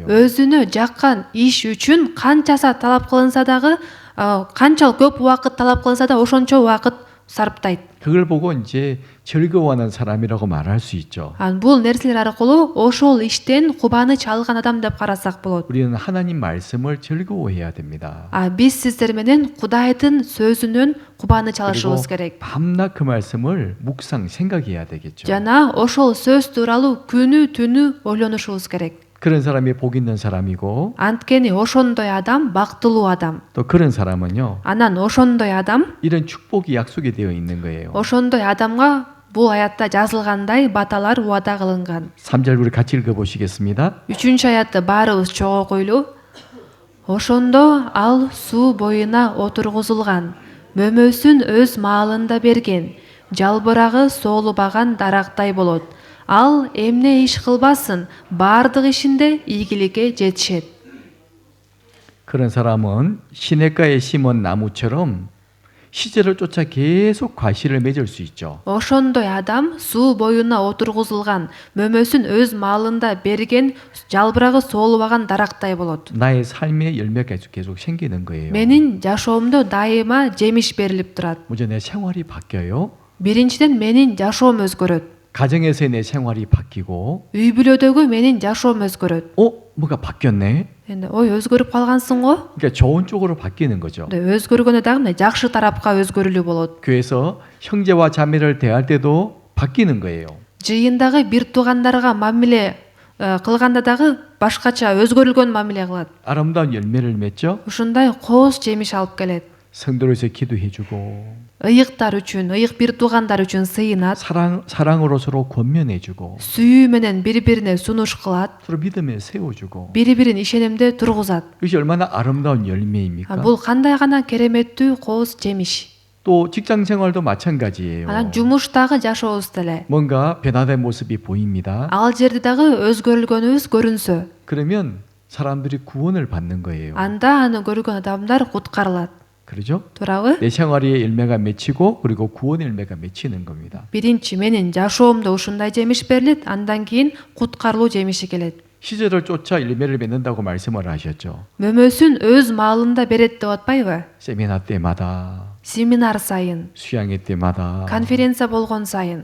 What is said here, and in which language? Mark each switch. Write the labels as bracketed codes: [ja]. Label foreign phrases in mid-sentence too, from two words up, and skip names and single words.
[ky] Өзүнө жаккан иш үчүн канча саат талап кылынса дагы, канчалык көп убакыт талап кылынса да ошончо убакыт сарптайт. [ko] 그걸 보고 이제 즐거워하는 사람이라고 말할 수 있죠. [ky] Бул нерселер аркылуу ошол иштен кубаныч алган адам деп карасак болот. [ko] 우리는 하나님 말씀을 즐거워해야 됩니다. [ky] Биз сиздер менен Кудайдын сөзүнөн кубаныч алышыбыз [ko] 그리고 [ky] керек. [ko] 밤낮 그 말씀을 묵상 생각해야 되겠죠. [ky] Жана ошол сөз тууралуу күнү түнү ойлонушубуз керек. [ko] 그런 사람이 복 있는 사람이고 [ky] Анткени ошондой адам бактылуу адам. [ko] 또 그런 사람은요. [ky] Анан ошондой адам, [ko] 이런 축복이 약속이 되어 있는 거예요. [ky] ошондой адамга бул аятта жазылгандай баталар убада кылынган. [ko] 3절 우리 같이 읽어보시겠습니다. [ky] 3 аятты баарыбыз чогуу окуйлу. Ошондо ал суу боюна отургузулган, мөмөсүн өз маалында берген, жалбырагы соолубаган дарактай болот. Ал эмне иш кылбасын, бардык ишинде ийгиликке жетишет. [ko] 그런 사람은 시냇가에 심은 나무처럼 시절을 쫓아 계속 과실을 맺을 수 있죠. [ky] Ошондой адам суу боюна отургузулган, мөмөсүн өз маалында берген, жалбырагы соолубаган дарактай болот. [ko] 나의 삶의 열매가 계속 생기는 거예요. [ky] Менин жашоомдо дайыма жемиш берилип турат. [ko] 먼저 내 생활이 바뀌어요. [ky] Биринчиден менин жашоом өзгөрөт. [ko] 가정에서의 내 생활이 바뀌고 [ky] Үй бүлөдөгү менин жашоом өзгөрөt. [ko] 뭐가 바뀌었네? [ky] Энди ой өзгөрүп калгансың го? [ko] 그러니까 좋은 쪽으로 바뀌는 거죠. [ky] Өзгөргөнү дагы мына жакшы тарапка өзгөрүлүү болот. [ko] 교회에서 형제와 자매를 대할 때도 바뀌는 거예요. [ky] Жыйындагы бир туугандарга мамиле кылганда дагы башкача өзгөрүлгөн мамиле кылат. [ko] 아름다운 열매를 맺죠. [ky] Ушундай кооз жемиш алып келет. [ko] 성도로서 기도해주고 [ky] Ыйыктар үчүн, ыйык бир туугандар үчүн сыйынат. [ko] 사랑으로 서로 권면해주고 [ky] Сүйүү менен бири-бирине сунуш кылат. [ko] 서로 믿음에 세워주고 [ky] Бири-бирин ишенимде тургузат. [ko] 이것이 얼마나 아름다운 열매입니까? [ky] Бул кандай гана кереметтүү кооз жемиш. [ko] 또 직장 생활도 마찬가지예요. [ky] Анан жумуштагы жашообуз деле. [ko] 뭔가 변화된 모습이 보입니다. [ky] Ал жерде дагы өзгөрүлгөнүбүз көрүнсө, [ko] 그러면 사람들이 구원을 받는 거예요. [ky] анда аны көргөн адамдар куткарылат. [ko] 그러죠? [ky] Туурабы? [ko] 내 생활의 열매가 맺히고 그리고 구원의 열매가 맺히는 겁니다. [ky] Биринчи менин жашоомдо ушундай жемиш берилет, андан кийин куткарылуу жемиши келет. [ko] 시절을 쫓아 열매를 맺는다고 말씀을 하셨죠. [ky] Мөмөсүн өз маалында берет деп атпайбы? [ko] 세미나 때마다 [ky] Семинар сайын, [ko] 수양회 때마다 [ky] конференция болгон сайын